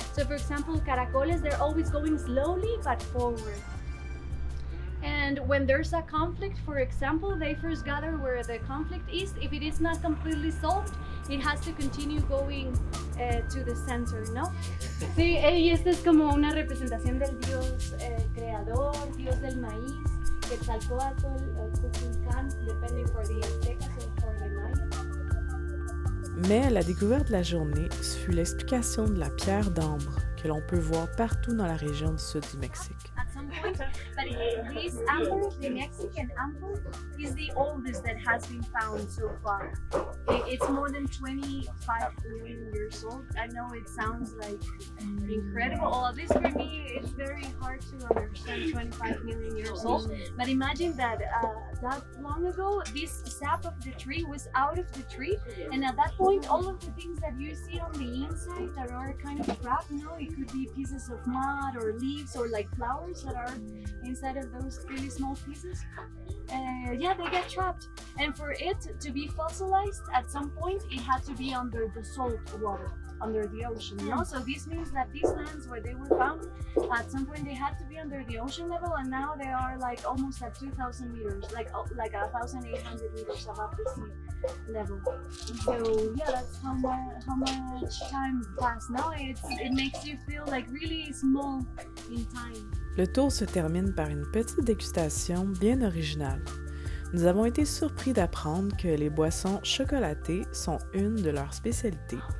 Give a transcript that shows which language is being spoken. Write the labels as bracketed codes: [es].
[en] So for example, caracoles, they're always going slowly but forward. And when there's a conflict, for example, they first gather where the conflict is. If it is not completely solved, it has to continue going to the center, ¿no? [es] Sí, y esta es como una representación del dios creador, dios del maïs, Quetzalcóatl, Kukulcán, [en] depending for the Aztecas or for the Mayas. [fr] Mais la découverte de la journée fut l'explication de la pierre d'ambre que l'on peut voir partout dans la région du sud du Mexique. [en] At some point, but this ámbar, the Mexican ámbar, is the oldest that has been found so far. It's more than 25 million years old. I know it sounds like incredible, or at least for me, it's very hard to understand 25 million years old. But imagine that that long ago, this sap of the tree was out of the tree, and at that point, all of the things that you see on the inside that are kind of trapped, it could be pieces of mud or leaves or like flowers that are inside of those really small pieces. They get trapped. And for it to be fossilized, at some point, it had to be under the salt water, under the ocean. So this means that these lands where they were found, at some point they had to be under the ocean level, and now they are like almost at 2,000 meters, like 1,800 meters above the sea level. So that's how much time passed. Now it makes you feel like really small in time. [fr] Le tour se termine par une petite dégustation bien originale. Nous avons été surpris d'apprendre que les boissons chocolatées sont une de leurs spécialités.